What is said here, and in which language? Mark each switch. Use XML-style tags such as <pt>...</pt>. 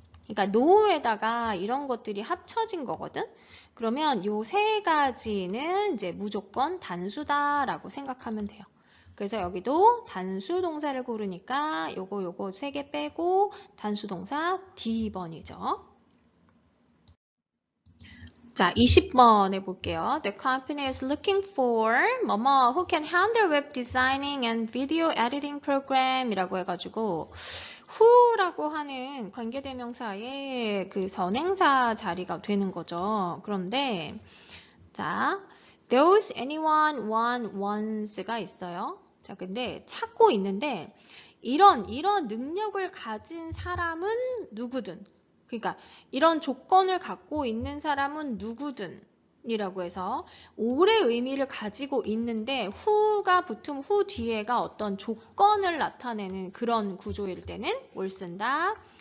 <ko>그러니까 no에다가 이런 것들이 합쳐진 거거든. 그러면 요 세 가지는 이제 무조건 단수다라고 생각하면 돼요. 그래서 여기도 단수 동사를 고르니까 요거 세 개 빼고 단수 동사 D번이죠. 자, 20번에 볼게요.</ko> <en>The company is looking for 뭐뭐 who can handle web designing and video editing program</en> <ko>이라고 해가지고 who라고 하는 관계대명사의 그 선행사 자리가 되는 거죠. 그런데 자, those, anyone, one, once가 있어요. 자, 근데 찾고 있는데 이런 능력을 가진 사람은 누구든 그러니까 이런 조건을 갖고 있는 사람은 누구든 이라고 해서 올의 의미를 가지고 있는데 who가 붙으면 who 뒤에가 어떤 조건을 나타내는 그런 구조일 때는 뭘 쓴다?</ko>